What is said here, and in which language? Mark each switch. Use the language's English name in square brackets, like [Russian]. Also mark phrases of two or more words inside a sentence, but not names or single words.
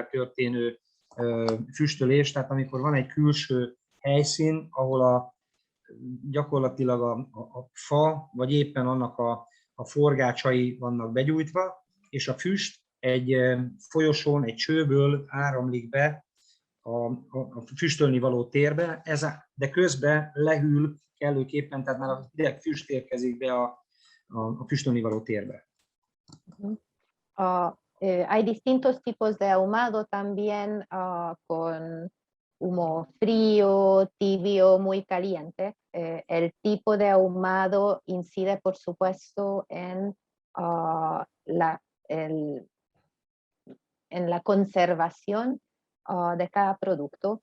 [Hungarian] történő füstölés, tehát amikor van egy külső helyszín, ahol gyakorlatilag a fa, vagy éppen annak a forgácsai vannak begyújtva, és a füst egy folyosón, egy csőből áramlik be a füstölni való térbe, de közben lehűl kellőképpen, tehát már a hideg füst érkezik be a füstölni való térbe. [Spanish] Hay distintos tipos de ahumado también, con humo frío, tibio, muy caliente. El tipo de ahumado incide, por supuesto, en la conservación de cada producto.